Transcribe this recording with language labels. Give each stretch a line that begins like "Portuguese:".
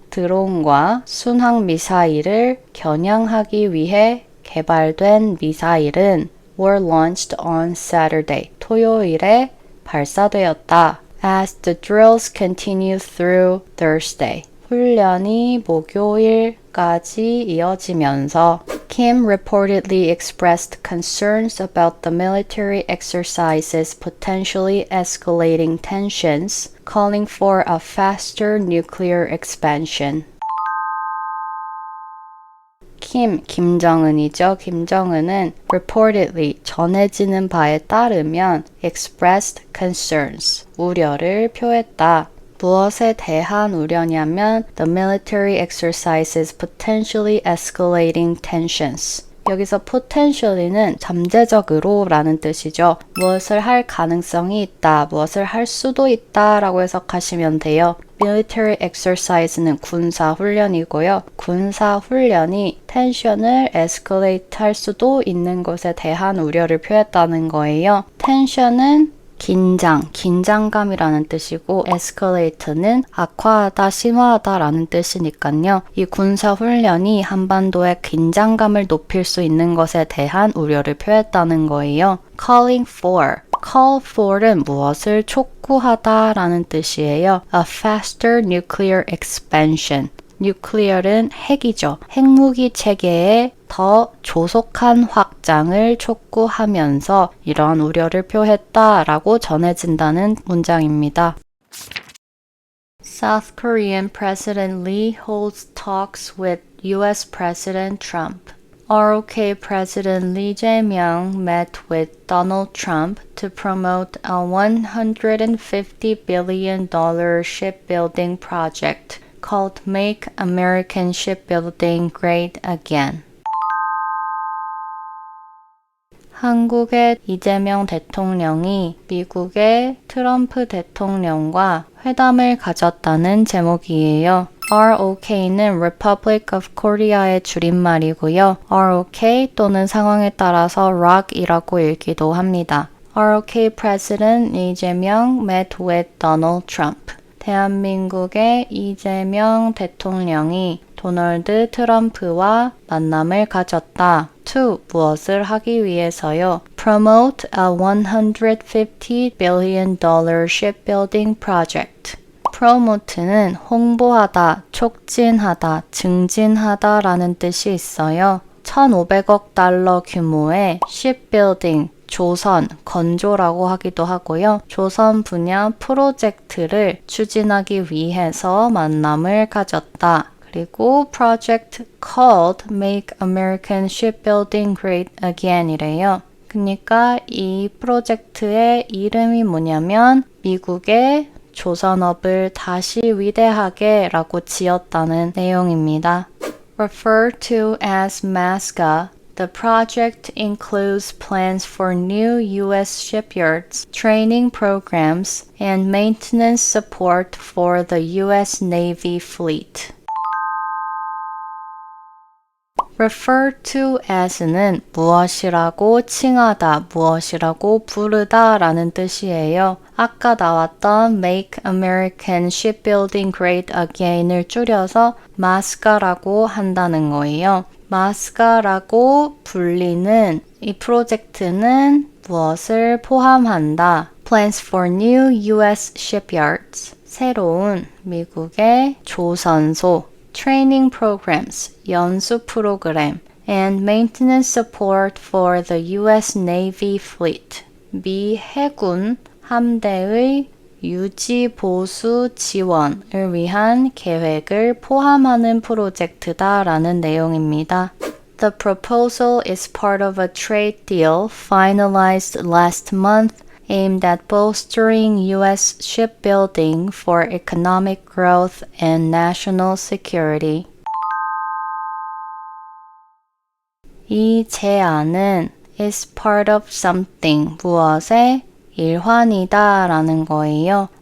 Korean: 드론과 순항 미사일을 겨냥하기 위해 개발된 미사일은
English: were launched on Saturday.
Korean: 토요일에 발사되었다.
English: As the drills continue through Thursday.
Korean: 훈련이 목요일까지 이어지면서
English: Kim reportedly expressed concerns about the military exercises potentially escalating tensions, calling for a faster nuclear expansion.
Korean: 김정은이죠. 김정은은
English: reportedly
Korean: 전해지는 바에 따르면
English: expressed concerns,
Korean: 우려를 표했다. 무엇에 대한 우려냐면
English: the military exercises potentially escalating tensions.
Korean: 여기서 potentially는 잠재적으로 라는 뜻이죠. 무엇을 할 가능성이 있다, 무엇을 할 수도 있다 라고 해석하시면 돼요.
English: military exercise
Korean: 는 군사훈련이고요. 군사훈련이 텐션을 escalate 할 수도 있는 것에 대한 우려를 표했다는 거예요. 텐션은 긴장감이라는 뜻이고 escalate는 악화하다, 심화하다 라는 뜻이니까요. 이 군사훈련이 한반도의 긴장감을 높일 수 있는 것에 대한 우려를 표했다는 거예요.
English: calling for, call for
Korean: 은 무엇을 촉구하다 라는 뜻이에요.
English: a faster nuclear expansion.
Korean: 뉴클리어는 핵이죠. 핵무기 체계의 더 조속한 확장을 촉구하면서 이러한 우려를 표했다라고 전해진다는 문장입니다.
English: South Korean President Lee holds talks with US President Trump. ROK President Lee Jae-myung met with Donald Trump to promote a $150 billion shipbuilding project called Make American Shipbuilding Great Again.
Korean: 한국의 이재명 대통령이 미국의 트럼프 대통령과 회담을 가졌다는 제목이에요. ROK는 Republic of Korea의 줄임말이고요. ROK 또는 상황에 따라서 ROK이라고 읽기도 합니다.
English: ROK President 이재명 met with Donald Trump.
Korean: 대한민국의 이재명 대통령이 도널드 트럼프와 만남을 가졌다. to 무엇을 하기 위해서요?
English: Promote a $150 billion shipbuilding project.
Korean: promote는 홍보하다, 촉진하다, 증진하다 라는 뜻이 있어요. 1,500억 달러 규모의 shipbuilding, 조선, 건조라고 하기도 하고요. 조선 분야 프로젝트를 추진하기 위해서 만남을 가졌다. 그리고
English: project called
Korean: Make American Shipbuilding Great Again 이래요. 그러니까 이 프로젝트의 이름이 뭐냐면 미국의 조선업을 다시 위대하게 라고 지었다는 내용입니다.
English: Referred to as MASCA, the project includes plans for new U.S. shipyards, training programs, and maintenance support for the U.S. Navy fleet. refer to as
Korean: 는 무엇이라고 칭하다, 무엇이라고 부르다 라는 뜻이에요. 아까 나왔던 Make American Shipbuilding Great Again을 줄여서 MASCA라고 한다는 거예요. MASCA라고 불리는 이 프로젝트는 무엇을 포함한다?
English: Plans for new U.S. shipyards.
Korean: 새로운 미국의 조선소.
English: Training programs,
Korean: 연수 프로그램,
English: and maintenance support for the U.S. Navy fleet,
Korean: 미 해군 함대의 유지 보수 지원을 위한 계획을 포함하는 프로젝트다라는 내용입니다.
English: The proposal is part of a trade deal finalized last month aimed at bolstering U.S. shipbuilding for economic growth and national security.
Korean: 이 제안은
English: is part of something,
Korean: 무엇의 일환이다 라는 거예요.